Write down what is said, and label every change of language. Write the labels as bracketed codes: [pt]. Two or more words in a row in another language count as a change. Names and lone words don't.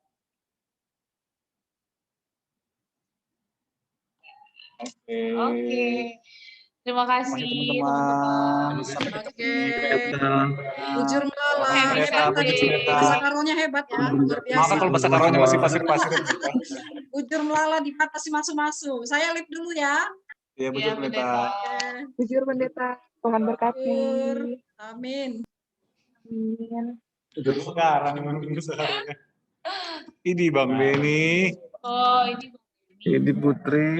[id] Oke. Terima kasih teman-teman. Oke. [btx] Bujur Melala. [id] Hebat tadi. Bahasa Karonya hebat ya. Luar biasa. Maaf kalau bahasa Karonya masih pasir-pasir. [btx] Bujur Melala [id] dibatasi masuk-masuk. Saya live dulu ya. Iya, [btx] Bujur Pendeta. Bujur Pendeta, [id] Tuhan berkati. Amin. Amin. Udah sekarang mungkin seharusnya. Ini Bang Beni. Oh, ini Ini Putri.